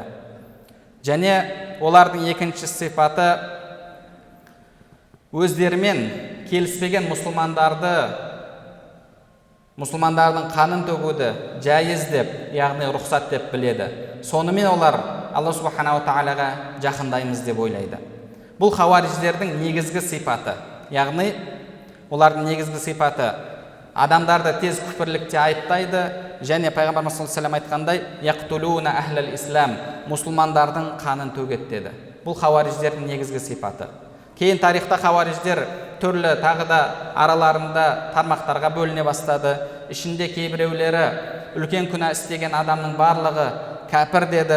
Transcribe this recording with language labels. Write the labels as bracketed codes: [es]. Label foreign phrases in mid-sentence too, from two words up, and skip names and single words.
[kk] Және олардың екінші сипаты өздерімен келіспеген мұсылмандардың қанын төгуді жайыз деп, яғни рұқсат деп біледі. Сонымен олар Алла субханаху тағалаға жақындаймыз деп ойлайды. Бұл хауариждердің негізгі сипаты. Яғни олардың негізгі сипаты адамдарды тез күфірлікте айыптайды және Пайғамбарымыз [ar] صلى الله عليه وسلم [kk] айтқандай [ar] يقتلون أهل الإسلام, [kk] мұсылмандардың қанын төгеді деді. Бұл хауариждердің негізгі сипаты. Кейін тарихта хауариждер түрлі тағы да араларында тармақтарға бөліне бастады. Ішінде кейбіреулері үлкен күнә істеген адамның барлығы кәпір деді.